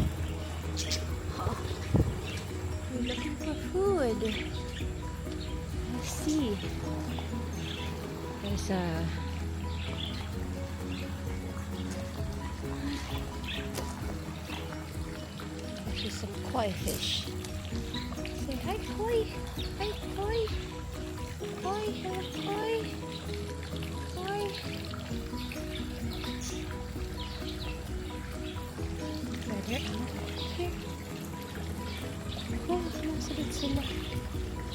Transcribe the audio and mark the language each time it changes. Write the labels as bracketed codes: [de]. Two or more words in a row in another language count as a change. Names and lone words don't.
[en] Oh, we're looking for food. sea. There's some koi fish. Say hi, koi. Hi, koi. Koi, hello, koi. Koi. Better out here. [tl] Oh, sumasalit sila.